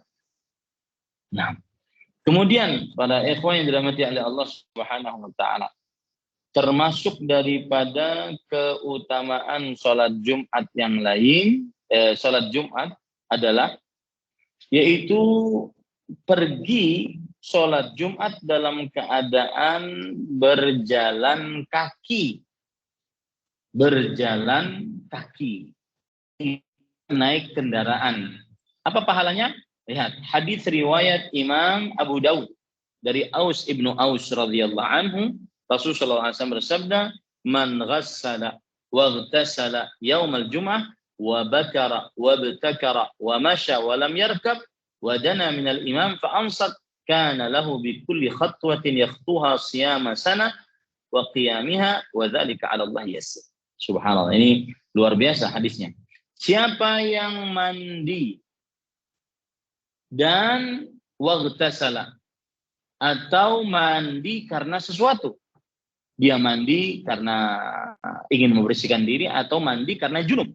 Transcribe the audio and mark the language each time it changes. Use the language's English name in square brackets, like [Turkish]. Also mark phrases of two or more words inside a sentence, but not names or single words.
[Indonesian] Nah, kemudian pada ikhwan yang dirahmati oleh Allah [Arabic] سبحانه وتعالى, [Indonesian] termasuk daripada keutamaan sholat Jumat yang lain, sholat Jumat adalah yaitu pergi sholat Jumat dalam keadaan berjalan kaki. Berjalan kaki. Naik kendaraan. Apa pahalanya? Lihat, hadis riwayat Imam Abu Daud dari Aus ibnu Aus [Arabic] رضي الله عنه, [Indonesian] Rasulullah SAW bersabda, [Arabic] "من غسل واغتسل يوم الجمعة وبكر وابتكر ومشى ولم يركب ودنا من الإمام فأنصت كان له بكل خطوة يخطوها صيام سنة وقيامها وذلك على الله يسير." [Indonesian] Subhanallah, ini luar biasa hadisnya. Siapa yang mandi dan waghtasala atau mandi karena sesuatu. Dia mandi karena ingin membersihkan diri atau mandi karena junub.